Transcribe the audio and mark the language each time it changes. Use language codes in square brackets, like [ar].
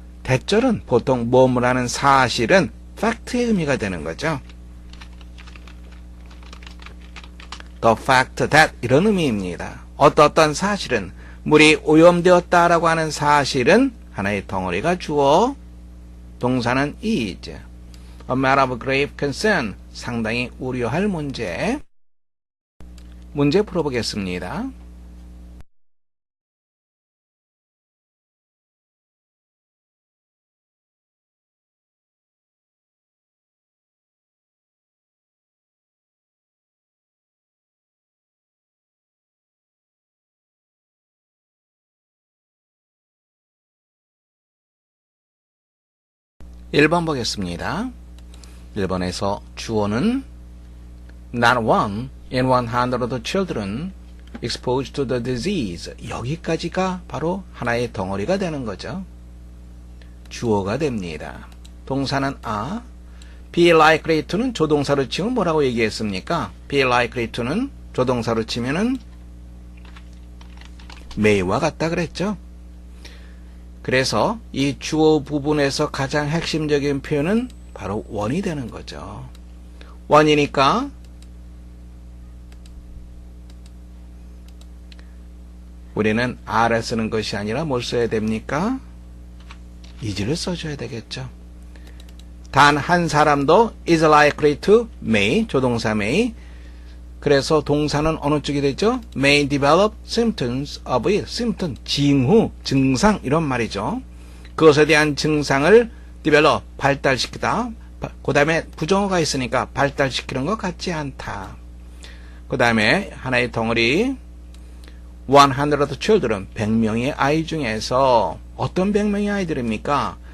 [ko] 대절은 보통 뭐뭐라는 사실은 fact의 의미가 되는 거죠. [en] The fact that [ko] 이런 의미입니다. 어떤 사실은 물이 오염되었다라고 하는 사실은 하나의 덩어리가 주어, 동사는 is. [en] A matter of grave concern, [ko] 상당히 우려할 문제. 문제 풀어보겠습니다. (1번) 보겠습니다. 1번에서 주어는 [en] Not one in 100 children exposed to the disease. [ko] 여기까지가 바로 하나의 덩어리가 되는 거죠. 주어가 됩니다. 동사는 are. [en] be likely to [ko] 는 조동사로 치면 뭐라고 얘기했습니까? [en] be likely to [ko] 는 조동사로 치면은 may와 같다 그랬죠. 그래서 이 주어 부분에서 가장 핵심적인 표현은 바로 one이 되는 거죠. one이니까 우리는 are를 쓰는 것이 아니라 뭘 써야 됩니까? is를 써줘야 되겠죠. 단 한 사람도 [en] is likely to may, [ko] 조동사 may. 그래서 동사는 어느 쪽이 되죠? [en] may develop symptoms of it. [ko] symptom, 징후, 증상 이런 말이죠. 그것에 대한 증상을 develop, 발달시키다, 그 다음에 부정어가 있으니까 발달시키는 것 같지 않다. 그 다음에 하나의 덩어리 [en] 100 children [ko] 100명의 아이 중에서 어떤 100명의 아이들입니까?